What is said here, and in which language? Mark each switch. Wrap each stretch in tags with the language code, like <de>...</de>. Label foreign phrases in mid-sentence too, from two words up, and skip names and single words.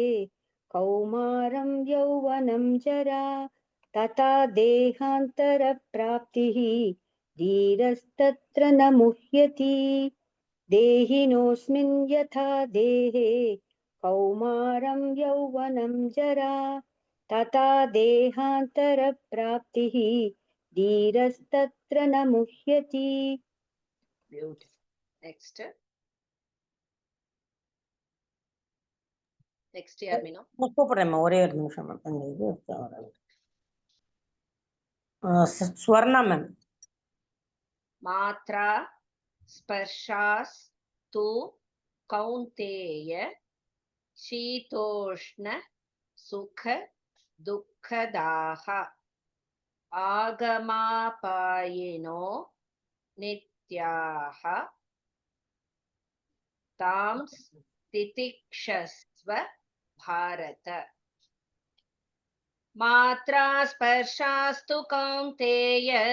<sa>कौमारं यौवनं जरा तथा देहान्तरप्राप्तिः धीरस्तत्र न मुह्यति देहिनोऽस्मिन् यथा देहे कौमारं यौवनं जरा तथा देहान्तरप्राप्तिः धीरस्तत्र न मुह्यति</sa> <en>Beautiful. Next. Next year, Mino.</en> <ta>நான் கூப்பிடுறேம்மா ஒரே ஒரு நிமிஷம் மேம் அந்த இது ஸ்வர்ணா மேம்</ta> <sa>मात्रा स्पर्शास्तु कौन्तेय शीतोष्ण सुख दुःखदाः आगमापायिनो नित्याः तां तितिक्षस्व भारत मात्रा स्पर्शास्तु कौन्तेय</sa>